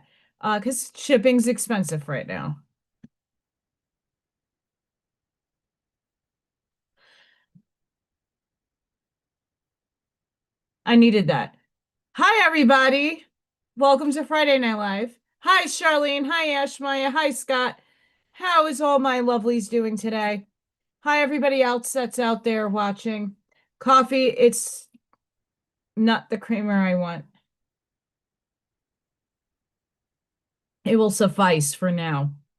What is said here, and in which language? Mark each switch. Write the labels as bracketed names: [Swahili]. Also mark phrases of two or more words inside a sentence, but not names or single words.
[English] Because shipping's expensive right now. I needed that. Hi, everybody. Welcome to Friday Night Live. Hi, Charlene. Hi, Ashmaya. Hi, Scott. How is all my lovelies doing today? Hi, everybody else that's out there watching. Coffee, it's not the creamer I want. It will suffice for now.